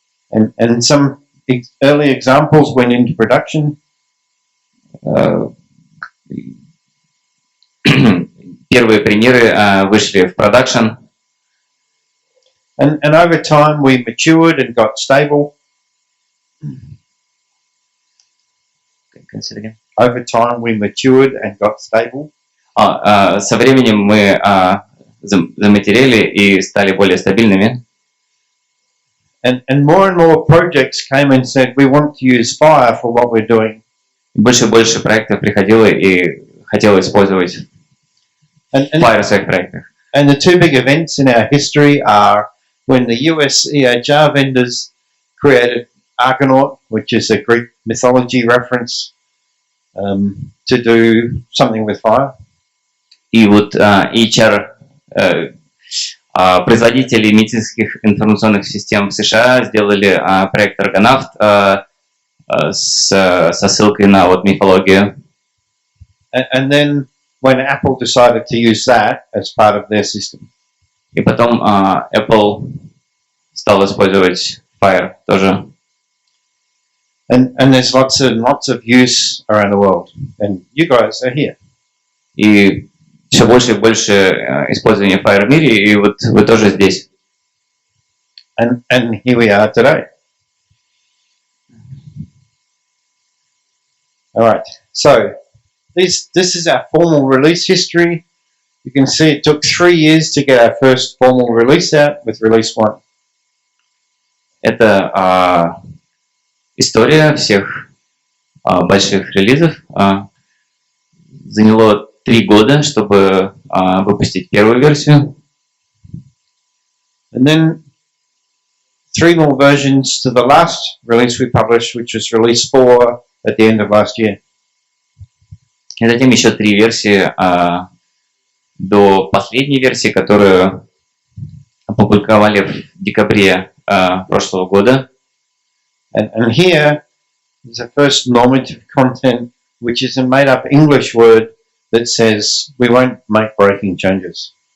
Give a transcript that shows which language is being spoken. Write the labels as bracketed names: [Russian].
[English] And some early examples went into production. [Russian] Первые примеры вышли в продакшн. [English] And over time we matured and got stable. Over time we matured and got stable. [Russian] Со временем мы заматерели и стали более стабильными. [English] And more projects came and said, we want to use FHIR for what we're doing. [Russian] Больше и больше проектов приходило и хотело использовать FHIR в своих проектах. [English] And the two big events in our history are when the US EHR vendors created Argonaut, which is a Greek mythology reference, to do something with FHIR. [Russian] И вот EHR, производители медицинских информационных систем в США сделали проект Argonaut со ссылкой на вот мифологию. [English] And then when Apple decided to use that as part of their system. [Russian] И потом Apple стал использовать FHIR тоже. [English] And there's lots of use around the world. And you guys are here. [Russian] И все больше и больше использования FHIR в мире, и вот вы тоже здесь. [English] And here we are today. All right. So this is our formal release history. You can see it took 3 years to get our first formal release out with release 1. [Russian] Это история всех больших релизов. Заняло 3 года, чтобы выпустить первую версию. [English] And then 3 more versions to the last release we published, which was release 4 at the end of last year. [Russian] И затем еще 3 версии до последней версии, которую опубликовали в декабре прошлого года. [English] And here is the first normative content, which is a made-up English word that says we won't make breaking changes.